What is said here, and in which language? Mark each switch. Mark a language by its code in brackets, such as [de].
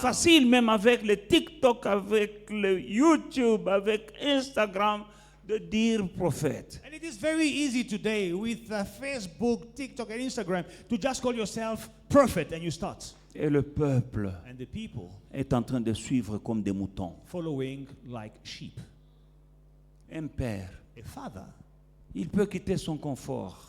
[fr] facile même avec le TikTok, avec le YouTube, avec Instagram, de dire prophète. [en] And it is very easy today with Facebook, TikTok, and Instagram to just call yourself prophet and you start. [fr] Et le peuple [en] And the people [fr] est en train de suivre comme des moutons. [en] following like sheep. [fr] Un père, [en] A father [fr] il peut quitter son confort,